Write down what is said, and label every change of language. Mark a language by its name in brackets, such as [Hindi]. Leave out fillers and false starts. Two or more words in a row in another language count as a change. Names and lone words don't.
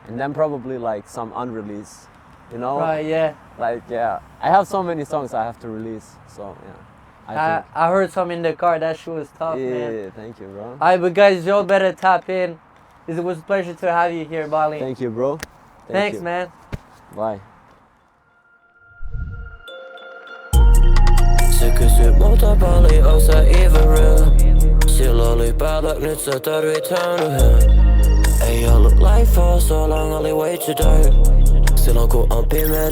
[English] and then probably like some unreleased, you know? Right, yeah. Like, yeah, I have so many songs I have to release, so yeah. I heard some in the car. That shit was tough, man. Yeah, thank you, bro. Alright, but guys, y'all better tap in. It was a pleasure to have you here, Bhaly. Thank you, bro. Thanks, you. man. Bye. [Finnish] Se kysyy multa paljon, onks sä [English] even real? [Finnish] Sillä oli päällä, nyt sä tarvit yhden. Ei ollut lifea, [English] so long oli way too dark. [Finnish] Silloin kun on pimeä